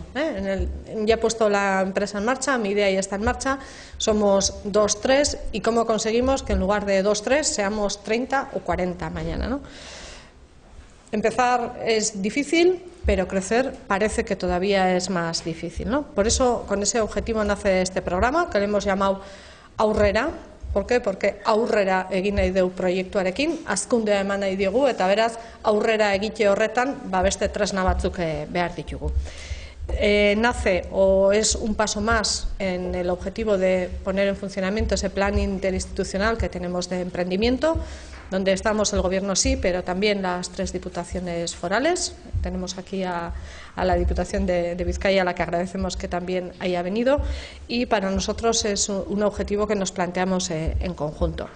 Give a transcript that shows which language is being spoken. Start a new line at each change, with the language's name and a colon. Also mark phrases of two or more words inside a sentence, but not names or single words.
Spanish: Ya he puesto la empresa en marcha, mi idea ya está en marcha, somos 2, 3 y ¿cómo conseguimos que en lugar de 2, 3 seamos 30 o 40 mañana? Empezar es difícil, pero crecer parece que todavía es más difícil. Por eso, con ese objetivo nace este programa que le hemos llamado Aurrera. ¿Por qué?
Basque: Porque aurrera egin nahi dugu proiektuarekin, hazkundea eman nahi diogu, eta beraz aurrera egite horretan beste tresna batzuk behar ditugu.
Spanish: Nace o es un paso más en el objetivo de poner en funcionamiento ese plan interinstitucional que tenemos de emprendimiento, donde estamos el Gobierno sí, pero también las 3 diputaciones forales. Tenemos aquí a la Diputación de Vizcaya, a la que agradecemos que también haya venido, y para nosotros es un objetivo que nos planteamos en conjunto.